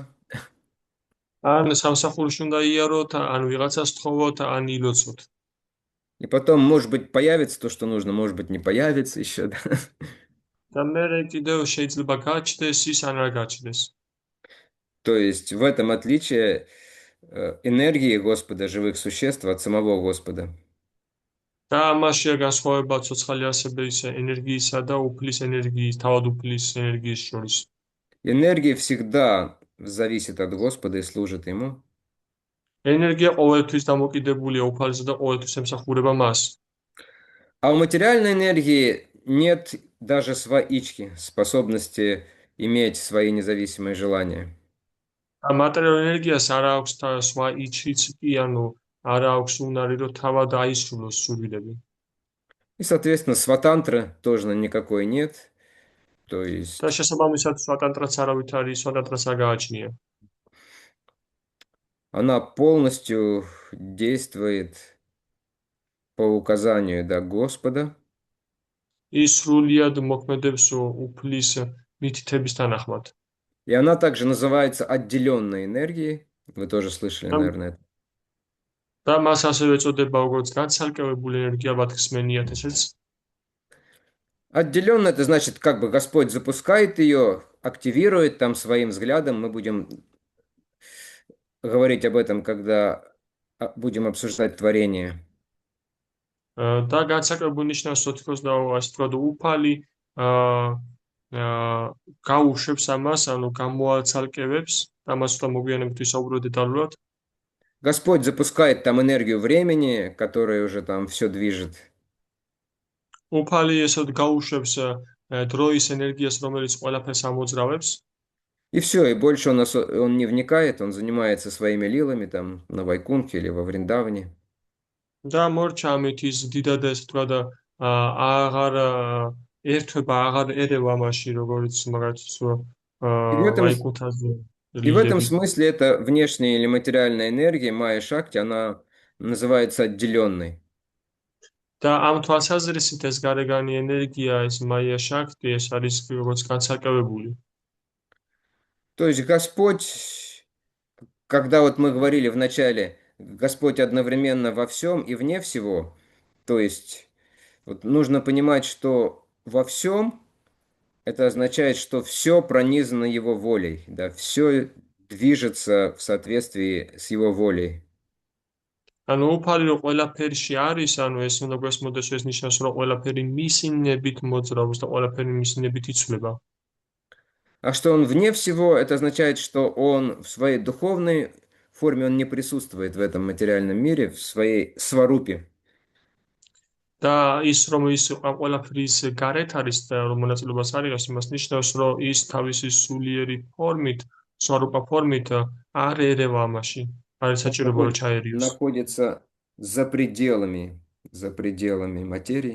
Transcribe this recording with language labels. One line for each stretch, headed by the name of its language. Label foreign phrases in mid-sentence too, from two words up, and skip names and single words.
Georgian: ან სამსახურში უნდა იაროთ, ან ვიღაცას თხოვოთ, ან ილოცოთ.
Russian: И потом, может быть, появится то, что нужно, может быть, не появится еще, да?
Georgian: და მერე კიდევ შეიძლება გაჩნდეს ის, ან არ გაჩნდეს.
Russian: То есть в этом отличие энергии Господа, живых существ от самого Господа.
Georgian: და ამაშია განსხვავება ცოცხალი არსებების ენერგიისა და უფლის ენერგიის, თავად უფლის ენერგიის შორის.
Russian: Энергия всегда зависит от Господа и служит Ему.
Georgian: ენერგია ყოველთვის დამოკიდებულია უფალზე და ყოველთვის ემსახურება მას.
Russian: А у материальной энергии нет даже сваички, способности иметь свои независимые желания.
Georgian: მატერიალურ ენერგიას არ აქვს სხვა იჩიც კი, ანუ არ აქვს უნარი, რომ თავად აისრულოს სურვილები.
Russian: И, соответственно, сватантры тоже никакой нет. То
Georgian: და
Russian: есть
Georgian: შესაბამისად სვატანტრაც არავით არის, სვატანტრას არ გააჩნია.
Russian: она полностью действует по указанию, да, Господа.
Georgian: ის სრულიად მოქმედებს უფლის მითითების თანახმად.
Russian: И она также называется отделенной энергией. Вы тоже слышали,
Georgian: და
Russian: наверное, это.
Georgian: და მას ასევე ეწოდება როგორც განცალკევებული ენერგია, ბათქისმენიათ ესეც.
Russian: Отделенно это значит, как бы Господь запускает ее, активирует там своим взглядом. Мы будем говорить об этом, когда будем обсуждать творение.
Georgian: და განცალკევებული ნიშნავს თქოს და ასე თქვა და უფალი გაუშვებს ამას, ანუ გამოაცალკევებს და მას უნდა მოგვიანებით ვისაუბროთ დეტალურად.
Russian: Господь запускает там энергию времени, которая уже там все движет.
Georgian: უფალი ესეთ გაუშვებს დროის ენერგიას, რომელიც ყველაფერს ამოძრავებს.
Russian: И все, и больше он не вникает, он занимается своими лилами там на Вайкунхе или во Вриндаване.
Georgian: და მორჩა ამით ის დიდად ესე თქვა და აღარ ერთვება, აღარ ერევა ამაში, როგორც მაგათაც
Russian: И в этом,
Georgian: ვაიკუთაზე
Russian: и в этом
Georgian: ლილები.
Russian: смысле эта внешняя или материальная энергия, Майя Шакти, она называется отделенной.
Georgian: და ამ თვალსაზრისით ეს გარეგანი ენერგია, ეს მაია შაქტი, ეს არის როგორც განცალკევებული.
Russian: То есть Господь, когда вот мы говорили в начале, Господь одновременно во всем и вне всего, то есть вот нужно понимать, что во всем это означает, что все пронизано Его волей, да, все движется в соответствии с Его волей.
Georgian: ანუ უფალი რომ ყველაფერში არის, ანუ ეს უნდა გვესმოდეს, ეს ნიშნავს, რომ ყველაფერი მისი ნებით მოძრაობს და ყველაფერი მისი ნებით იცვლება.
Russian: А что Он вне всего, это означает, что Он в своей духовной форме, Он не присутствует в этом материальном мире, в своей сварупе.
Georgian: და ის რომ ის ამ ყველაფრის გარეთ არის და რომ მონაწილეობას არიღებს, იმას ნიშნავს, რომ ის თავისი сулиერი ფორმით, სვარუპა ფორმით არ ერევა ამაში. არ
Russian: Он
Georgian: საჭიროება რომ ჩაერიოს.
Russian: находится за пределами материи.